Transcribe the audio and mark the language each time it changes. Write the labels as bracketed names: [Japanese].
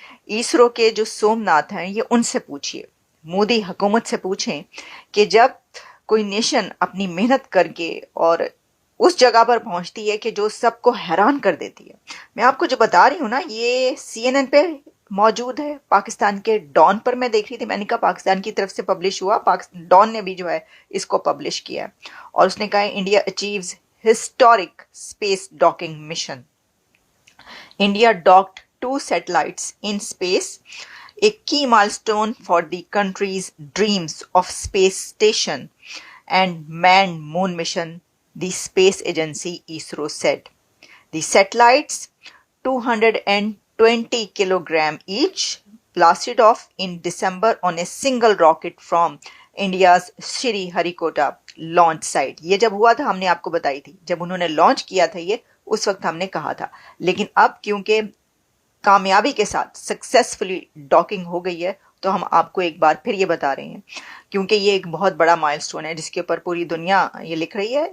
[Hindi] इसरो के जो सोमनाथ हैं, ये उनसे पूछिए, मोदी हुकूमत से पूछें कि जब कोई नेशन अपनी मेहनत करके और उस जगह पर पहुंचती है कि जो सबको हैरान कर देती है। मैं आपको जो बता रही हूँ ना, ये CNN पे मौजूद है, पाकिस्तान के डॉन पर मैं देख रही थी। मैंने कहा पाकिस्तान की तरफ से पब्लिश हुआ, डॉन ने भी जो है इसको पब्लिश किया और उसने कहा [English] India achieves historic space docking mission. India docked 2 satellites in space, a key milestone for the country's dreams of space station and manned moon mission, the space agency ISRO said. The satellites, 220 kilogram each, blasted off in December on a single rocket from India's Sriharikota launch site. [Hindi] ये जब हुआ था हमने आपको बताई थी, जब उन्होंने लॉन्च किया था ये, उस वक्त हमने कहा था। लेकिन अब क्योंकि कामयाबी के साथ सक्सेसफुली डॉकिंग हो गई है तो हम आपको एक बार फिर ये बता रहे हैं, क्योंकि ये एक बहुत बड़ा माइलस्टोन है जिसके ऊपर पूरी दुनिया ये लिख रही है।